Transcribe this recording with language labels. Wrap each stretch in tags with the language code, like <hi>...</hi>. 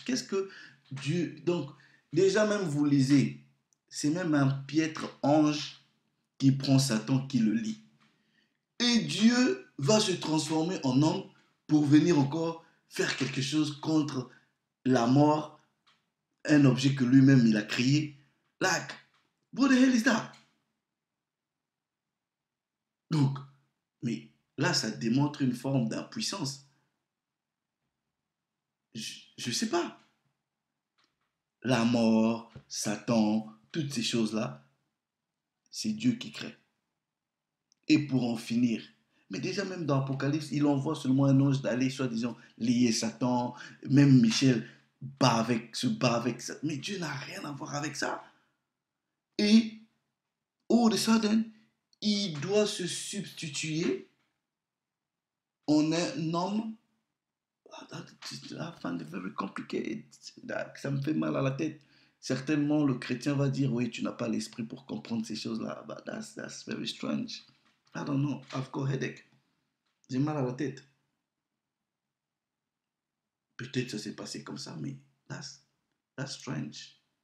<fr>Qu'est-ce que Dieu... Donc, déjà, même vous lisez, c'est même un piètre ange qui prend Satan, qui le lit. Et Dieu va se transformer en homme pour venir encore faire quelque chose contre la mort, un objet que lui-même il a créé.</fr> <en>Like, what the hell is that?</en> <fr>Donc, mais là, ça démontre une forme d'impuissance. Je sais pas. La mort, Satan, toutes ces choses-là, c'est Dieu qui crée. Et pour en finir, mais déjà même dans l'Apocalypse, il envoie seulement un ange d'aller, soi-disant, lier Satan. Même Michel se bat avec ça. Mais Dieu n'a rien à voir avec ça. Et,</fr> <en>all of a sudden,</en> <fr>il doit se substituer en un homme.</fr> <en>I find it very complicated.</en> <fr>Ça me fait mal à la tête. Certainement, le chrétien va dire, oui, tu n'as pas l'esprit pour comprendre ces choses-là.</fr> <en>But that's very strange. I don't know. I've got headache.</en> <fr>J'ai mal à la tête. Peut-être ça s'est passé comme ça, mais</fr> <en>that's strange.</en>